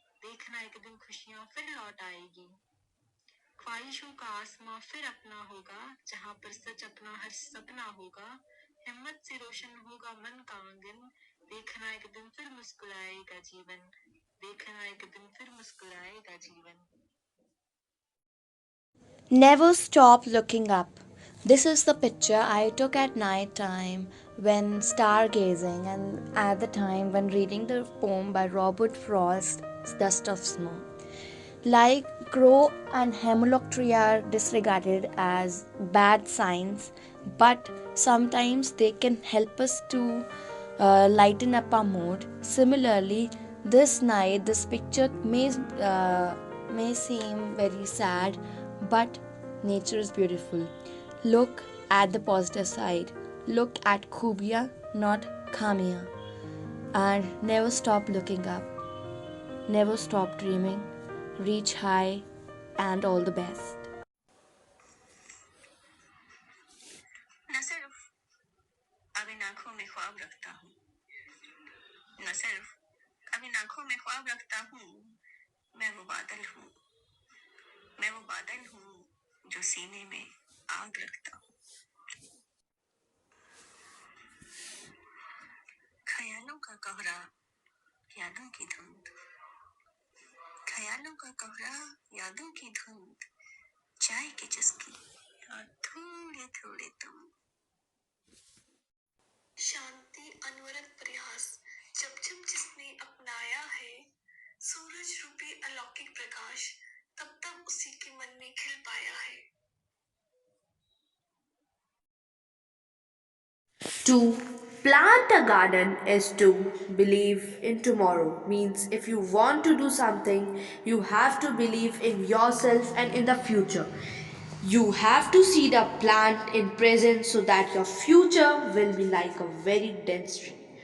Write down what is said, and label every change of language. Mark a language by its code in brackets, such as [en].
[hi] देखना एक दिन खुशियां फिर लौट आएगी। ख्वाहिशों का आसमां फिर अपना होगा, जहां पर सच अपना हर सपना होगा। हिम्मत से रोशन होगा मन का आंगन, देखना एक दिन फिर मुस्कुराएगा जीवन, देखना एक दिन फिर मुस्कुराएगा जीवन। [en] Never stop looking up. This is the picture I took at night time when stargazing, and at the time when reading the poem by Robert Frost, Dust of Snow. Like crow and hemlock tree are disregarded as bad signs, but sometimes they can help us to lighten up our mood. Similarly, this night, this picture may seem very sad, but nature is beautiful. Look at the positive side. Look at Khubia, not Khamia. And never stop looking up. Never stop dreaming. Reach high, and all the best. [hi] न सिर्फ अब इन आंखों में ख्वाब रखता हूँ, न सिर्फ अब इन आंखों में ख्वाब रखता हूँ, मैं वो बादल हूँ, मैं वो बादल हूँ जो सीने में आग रखता हूँ। ख्यालों का कोहरा, यादों की धुंध, ख्यालों का कोहरा, यादों की धुंध, चाय की चुस्की और थोड़े थोड़े तुम। शांति अनवरत प्रयास, जब जब जिसने अपनाया है सूरज रूपी अलौकिक प्रकाश, तब तब उसी के मन में खिल पाया है। [en] To plant a garden is to believe in tomorrow. Means if you want to do something, you have to believe in yourself and in the future. You have to seed a plant in present so that your future will be like a very dense tree.